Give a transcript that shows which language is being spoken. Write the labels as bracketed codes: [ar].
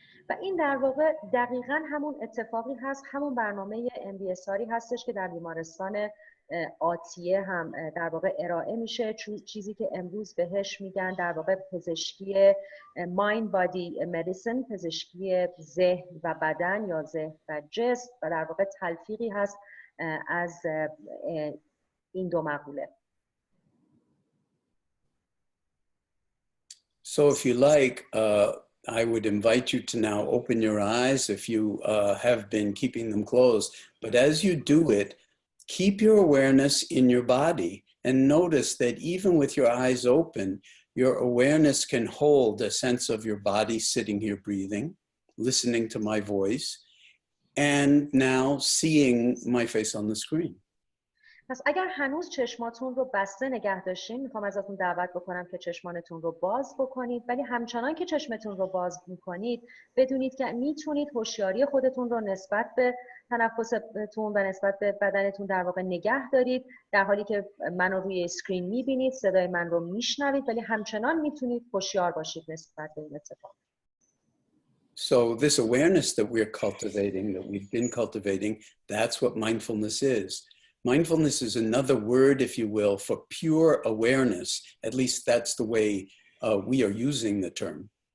[fa] و این در واقع دقیقاً همون اتفاقی هست، همون برنامه MBSRی هستش که در بیمارستان آتیه هم در واقع ارائه میشه، چیزی که امروز بهش میگن در واقع پزشکی [en] mind body medicine، [fa] پزشکی ذهن و بدن یا ذهن و جسم، و در واقع تلفیقی هست از این دو مقوله. [en] So if you like, I would invite you to now open your eyes if you have been keeping them closed. But as you do it, keep your awareness in your body and notice that even with your eyes open, your awareness can hold a sense of your body sitting here breathing, listening to my voice, and now seeing my face on the screen. [fa] پس اگر هنوز چشماتون رو بسته نگه داشتین، میخوام ازتون دعوت بکنم که چشمانتون رو باز بکنید، ولی همچنان که چشمتون رو باز میکنید بدونید که میتونید هوشیاری خودتون رو نسبت به تنفستون و نسبت به بدنتون در واقع نگه دارید، در حالی که منو روی اسکرین میبینید، صدای من رو میشنوید، ولی همچنان میتونید هوشیار باشید نسبت به این اتفاق. [en] So this awareness that we're cultivating, that we've been cultivating, that's what mindfulness is. Mindfulness is another word, if you will, for pure awareness. At least that's the way we are using the term.